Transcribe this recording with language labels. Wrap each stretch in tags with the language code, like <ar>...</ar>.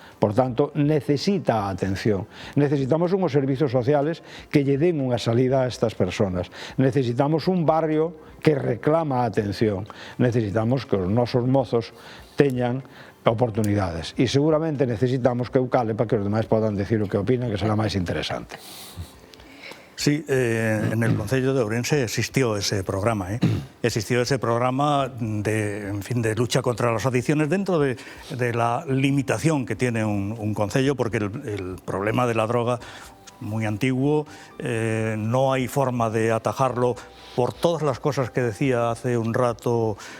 <gl>Por tanto, necesita a atención. Necesitamos unhos servizos sociales que lle den unha salida a estas personas. Necesitamos un barrio que reclama a atención. Necesitamos que os nosos mozos teñan oportunidades. E seguramente necesitamos que eu cale para que os demais podan decir o que opinan, que será máis interesante.</gl> <es>Sí, en el Concello de Ourense existió ese programa, existió ese programa de lucha contra las adicciones dentro de la limitación que tiene un concello, porque el problema de la droga es muy antiguo, no hay forma de atajarlo por todas las cosas que decía hace un rato</es>